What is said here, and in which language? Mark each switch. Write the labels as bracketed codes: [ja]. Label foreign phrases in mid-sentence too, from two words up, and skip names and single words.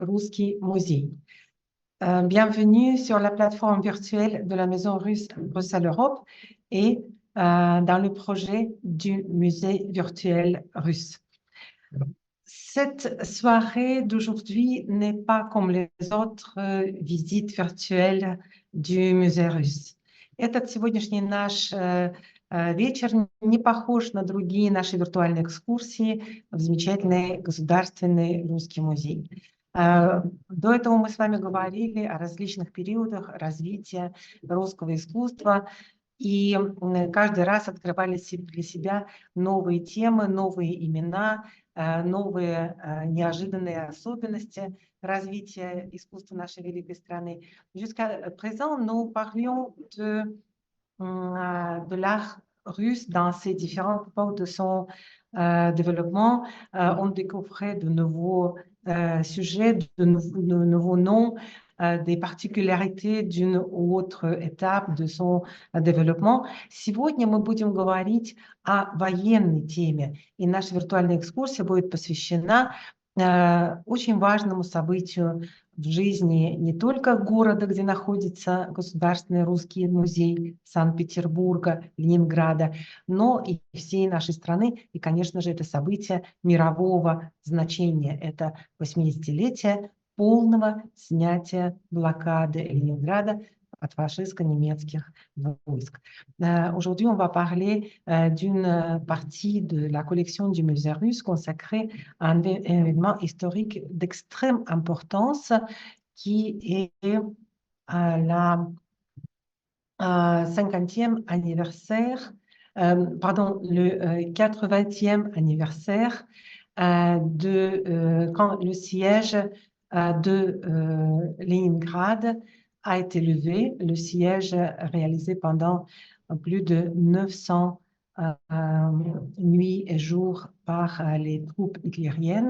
[ru] Русский музей. [fr] Bienvenue sur la plateforme virtuelle de la Maison russe Bruxelles-Europe et dans le projet du musée virtuel russe. Cette soirée d'aujourd'hui n'est pas comme les autres visites virtuelles du musée russe. [ru] Этот сегодняшний наш вечер не похож на другие наши виртуальные экскурсии в замечательный государственный русский музей. До этого мы с вами говорили о различных периодах развития русского искусства, и каждый раз открывали для себя новые темы, новые имена, новые неожиданные особенности развития искусства нашей великой страны. [fr] Jusqu'à présent, nous parlions de l'art russe dans ses différentes époques de son développement. On découvrait de nouveaux sujets, de nouveaux noms, des particularités d'une ou autre étape de son développement. [ru] Сегодня мы будем говорить о военной теме, и наша виртуальная экскурсия будет посвящена очень важному событию в жизни не только города, где находится Государственный русский музей Санкт-Петербурга, Ленинграда, но и всей нашей страны. И, конечно же, это событие мирового значения. Это 80-летие полного снятия блокады Ленинграда от фашистско-немецких войск. [fr] Aujourd'hui, on va parler d'une partie de la collection du musée russe consacrée à un événement historique d'extrême importance qui est la 50e anniversaire, le 80e anniversaire quand le siège de Leningrad a été levé, le siège réalisé pendant plus de 900 nuits et jours par les troupes hitlériennes.